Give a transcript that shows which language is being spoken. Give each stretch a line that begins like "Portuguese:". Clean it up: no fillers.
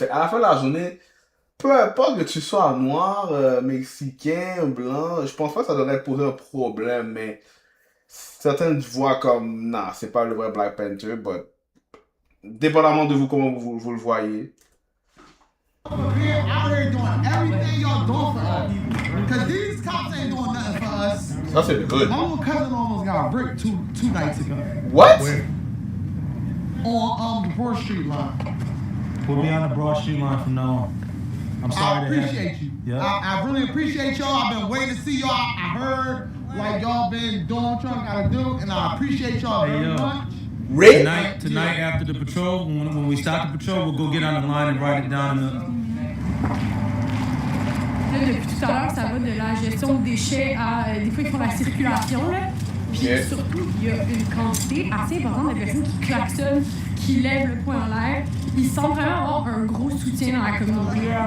French: Fait, à la fin de la journée, peu importe que tu sois noir, mexicain, blanc, je pense pas que ça devrait poser un problème, mais certains voient comme, non, c'est pas le vrai Black Panther, but dépendamment de vous, comment vous le voyez.
English: We're out here doing everything y'all doing for our people. Because these cops ain't doing nothing for us.
French: Ça, c'est good.
English: My little cousin almost got bricked two nights ago. What? On the Broad Street line. We'll be on the Broad Street line from now on. I'm sorry I appreciate you. Yeah. I really appreciate y'all. I've been waiting to see y'all. I heard like y'all been doing what y'all gotta do, and I appreciate y'all Hey, very yo. much. Really? Tonight after the patrol, when we stop the patrol, we'll go get on the line and write it down in the...
French: Là, depuis tout à l'heure, ça va de la gestion de déchets à des fois ils font la circulation. Là. Puis surtout, il y a une quantité assez importante de personnes qui klaxonnent, qui lèvent le poing en l'air. Ils semblent vraiment avoir un gros soutien dans la communauté.